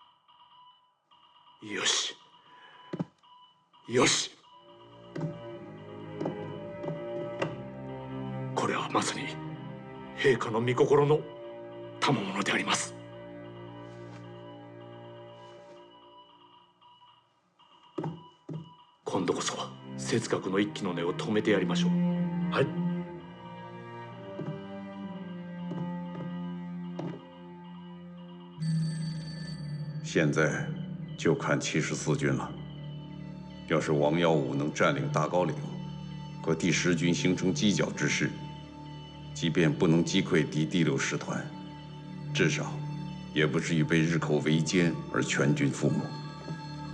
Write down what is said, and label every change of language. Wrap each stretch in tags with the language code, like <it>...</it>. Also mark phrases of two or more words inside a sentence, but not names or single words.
<ja>よしよし、これはまさに陛下の御心の賜物であります。今度こそ哲学の一騎の根を止めてやりましょう。はい。</ja> <zh>现在就看74军了。要是王耀武能占领大高岭，和第10军形成犄角之势，即便不能击溃第6师团，至少也不至于被日寇围歼而全军覆没。</zh>